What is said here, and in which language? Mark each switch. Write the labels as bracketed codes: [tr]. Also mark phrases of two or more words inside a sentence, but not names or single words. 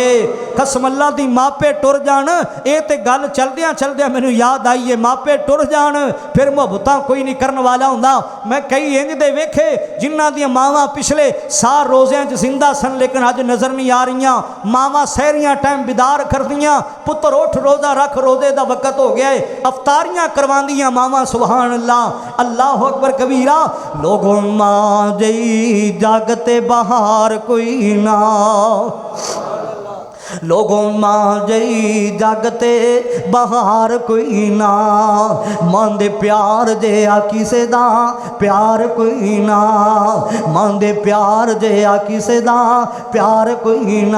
[pa] ਕਸਮ ਅੱਲਾਹ ਦੀ ਮਾਪੇ ਟੁਰ ਜਾਣ, ਯੇ ਤੇ ਗੱਲ ਚਲਦੀਆਂ ਚਲਦੀਆਂ ਮੈਨੂੰ ਯਾਦ ਆਈ ਹੈ, ਮਾਪੇ ਟੁਰ ਜਾਣ ਫਿਰ ਮੁਹੱਬਤਾਂ ਕੋਈ ਨਹੀਂ ਕਰਨ ਵਾਲਾ ਹੁੰਦਾ। ਮੈਂ ਕਈ ਇੰਜ ਦੇ ਵੇਖੇ ਜਿਨ੍ਹਾਂ ਦੀਆਂ ਮਾਵਾਂ ਪਿਛਲੇ ਸਾਲ ਰੋਜ਼ਿਆਂ ਚ ਜ਼ਿੰਦਾ ਸਨ, ਲੇਕਿਨ ਅੱਜ ਨਜ਼ਰ ਨਹੀਂ ਆ ਰਹੀ। ਮਾਵਾਂ ਸਹਿਰੀਆਂ ਟਾਈਮ ਬਿਦਾਰ ਕਰਦੀਆਂ, ਪੁੱਤਰ ਉੱਠ ਰੋਜ਼ਾ ਰੱਖ, [ur] روزے کا وقت ہو گیا ہے, [pa] ਅਫ਼ਤਾਰੀਆਂ ਕਰਵਾਂਦੀਆਂ ਮਾਵਾਂ, [ar] سبحان الله. الله أكبر كبيرا. [pa] ਲੋਗੋਂ ਮਾਂ ਜਈ ਜੱਗ ਤੇ ਬਾਹਰ ਕੋਈ ਨਾ, ਲੋਗੋਂ ਮਾਂ ਜਈ ਜਗਤੇ ਬਾਹਰ ਕੋਈ ਨਾ। ਮਾਂ ਦੇ ਪਿਆਰ ਜੇ ਆ ਕਿਸੇ ਦਾ ਪਿਆਰ ਕੋਈ ਨਾ, ਮਾਂ ਦੇ ਪਿਆਰ ਜੇ ਆ ਕਿਸੇ ਦਾ ਪਿਆਰ ਕੋਈ ਨਾ।